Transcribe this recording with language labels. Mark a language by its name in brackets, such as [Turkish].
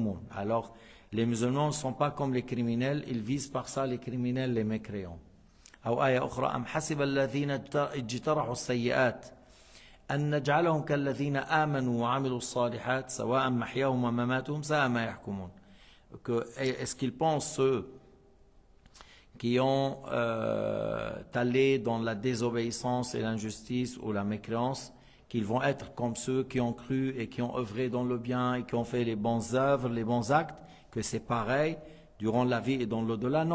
[French] Alors, les musulmans ne sont pas comme les criminels, ils visent par ça les criminels, les mécréants. [Arabic] أو آية أخرى أم حسب الذين اجترحوا السيئات أن نجعلهم كالذين آمنوا وعملوا الصالحات سواء محياهم ومماتهم ساء ما يحكمون. [French] Est-ce qu'ils pensent ceux qui ont allé dans la désobéissance et l'injustice ou la mécréance qu'ils vont être comme ceux qui ont cru et qui ont œuvré dans le bien et qui ont fait les bonnes œuvres, les bons actes, que c'est pareil durant la vie et dans l'au-delà?